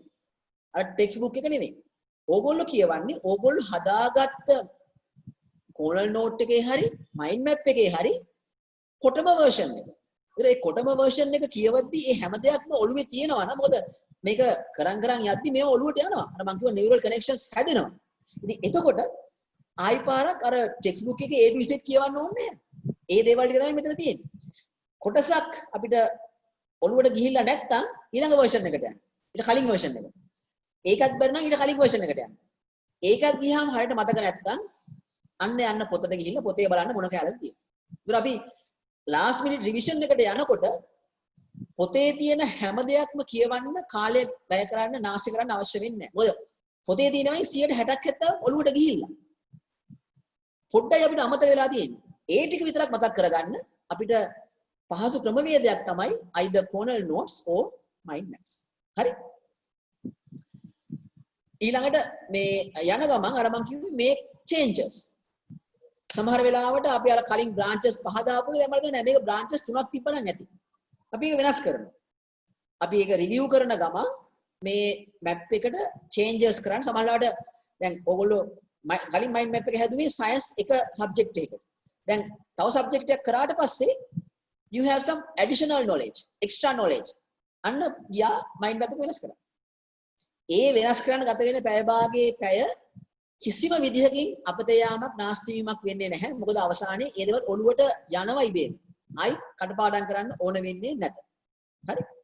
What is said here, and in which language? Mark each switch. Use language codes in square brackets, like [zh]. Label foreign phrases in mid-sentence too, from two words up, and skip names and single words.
[si] අර [en] text book [si] එක නෙමෙයි. ඕගොල්ලෝ කියවන්නේ ඕගොල්ලෝ හදාගත්ත [en] corner note [si] එකේ හරි [en] mind map [si] එකේ හරි කොටම version එක. ඒ කොටම version එක කියවද්දී මේ හැම දෙයක්ම ඔළුවේ තියෙනවා නම් මොකද මේක කරන් යද්දි මේව ඔළුවට යනවා. අර මම කිව්වා [en] neural connections [si] හැදෙනවා. ඉතින් එතකොට ආයි පාරක් අර [en] text book [si] එකේ [en] A to Z [si] කියවන්න ඕනේ නැහැ. ඒ දේවල් ටික තමයි මෙතන තියෙන්නේ. කොටසක් අපිට ඔළුවට ගිහිල්ලා නැත්තම් ඊළඟ version එකට යන්න. ඊට කලින් version එකට. ඒකත් බැරි නම් ඊට කලින් version එකට යන්න. ඒකත් ගියාම හරියට මතක නැත්තම් අන්න යන්න පොතට ගිහිල්ලා පොතේ බලන්න මොන කැලේද තියෙන්නේ. ඒතර අපි [en] last minute revision [si] එකට යනකොට පොතේ තියෙන හැම දෙයක්ම කියවන්න කාලය වැය කරන්න නාස්ති කරන්න අවශ්‍ය වෙන්නේ නැහැ. මොකද පොතේ තියෙනවයි 160ක් 70ක් ඔළුවට ගිහිල්ලා. පොඩ්ඩයි අපිට අමතක වෙලා තියෙන්නේ. ඒ ටික විතරක් මතක් කරගන්න අපිට පහසු ක්‍රමවේදයක් තමයි [en] either corner notes or mind maps. [si] හරි? ඊළඟට මේ යන ගමන් අර මං කිව්වේ [en] make changes. [si] සමහර වෙලාවට අපි අර කලින් branches පහ දාපු එක දැන් මම හිතන්නේ මේක branches තුනක් තිබ්බනම් ඇති. අපි ඒක වෙනස් කරනවා. අපි ඒක review කරන ගමන් මේ map එකට changes කරන්න සමහරවිට දැන් ඕගොල්ලෝ කලින් [en] mind map [si] එක හැදුවේ science එක subject එකකට. දැන් තව subject එකක් කරාට පස්සේ [en] you have some additional knowledge, extra knowledge. [si] අන්න ගියා [en] mind map [si] එක වෙනස් කරා. ඒ වෙනස් කරන්න ගත වෙන පැය භාගයේ පැය කිසිම විදිහකින් අපතේ යාමක් නාස්ති වීමක් වෙන්නේ නැහැ. මොකද අවසානයේ ඒ දේවල් ඔළුවට යනවා ඉබේම. ආයි කටපාඩම් කරන්න ඕන වෙන්නේ නැත. හරි?